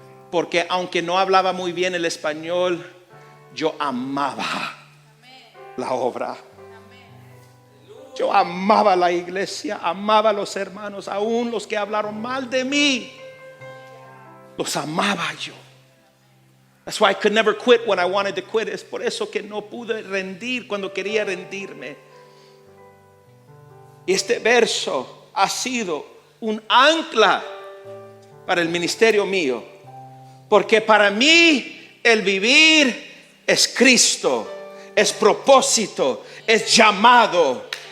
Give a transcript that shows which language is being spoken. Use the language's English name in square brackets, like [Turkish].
[Spanish] Porque aunque no hablaba muy bien el español, yo amaba la obra. Yo amaba la iglesia, amaba a los hermanos, aún los que hablaron mal de mí, los amaba yo. [English] That's why I could never quit when I wanted to quit. [Spanish] Es por eso que no pude rendir cuando quería rendirme. Y este verso ha sido un ancla para el ministerio mío, porque para mí el vivir es Cristo, es propósito, es llamado.